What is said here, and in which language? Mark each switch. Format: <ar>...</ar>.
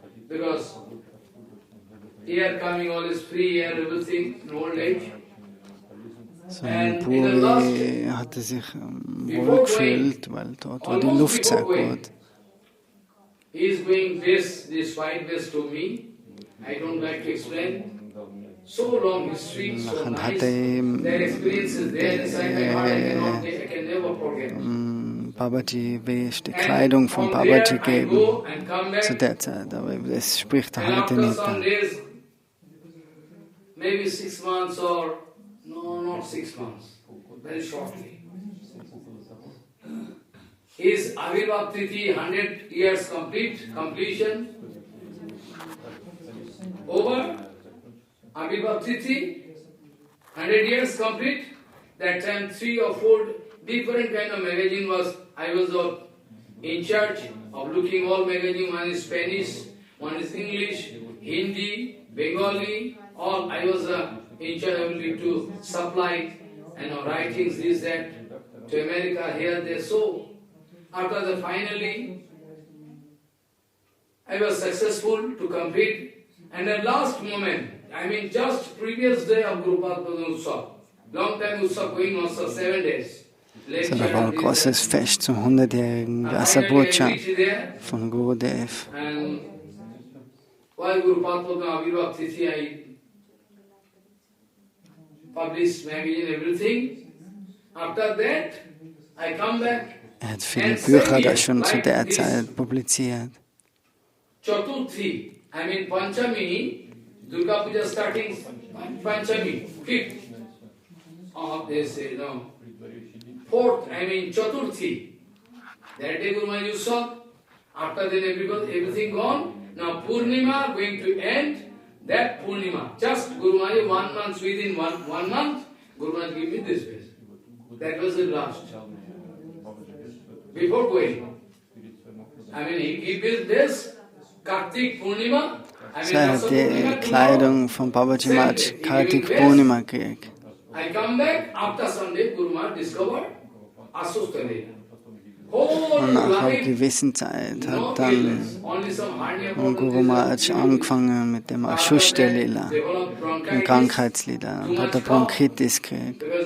<en>Because here coming all is free air, everything, in old age.</en> <de>So in Puri hatte sich wohl gefühlt, weil dort war die Luft sehr gut.</de> <en>He is going this white vest to me. I don't like to explain. So long, history, so nice. Their experience is there inside my heart. I can never forget.</en> <de>Babaji die Kleidung von Babaji geben zu der Zeit, aber das spricht er heute nicht an.</de> <en>Maybe 6 months or no, not 6 months, very shortly. His Avirbhav Tithi 100 years completion over. Avirbhav Tithi 100 years complete. That time 3 or 4 different kind of magazine I was in charge of looking all magazine. One is Spanish, one is English, Hindi, Bengali, all. I was in charge of to supply writings, this, that, to America, here, there. So, after that, finally, I was successful to complete. And the last moment, just previous day of Guru Padma Utsav, long time Utsav going on, 7 days.</en> <de>So, da war ein großes Fest zum 100-jährigen Vyasa-Puja von Gurudev.</de> <en>And while Guru Padma Avirbhav Tithi, I published magazine, everything. After that, I come back.</en> <de>Hat viele Bücher da schon zu der Zeit publiziert.</de> <en>Chaturthi, Panchami, Durga Puja starting Panchami, 5th of this, Fourth, Chaturthi. That day Guru Maharaj saw. After that everything gone. Now Purnima going to end. That Purnima, just Guru Maharaj 1 month, within one month, Guru Maharaj gave me this place. That was the last. Before going. He gave me this Kartik Purnima.</en> <de>So er hat die Kleidung von Babaji Maharaj Kartik Purnima gekriegt.</de> <en>I come back after Sunday, Guru Maharaj discovered Asustalila.</en> <de>Und nach einer gewissen Zeit hat dann Guru Maharaj angefangen mit dem Ashustalila, dem Krankheitslieder, und hat er Bronchitis gekriegt.</de>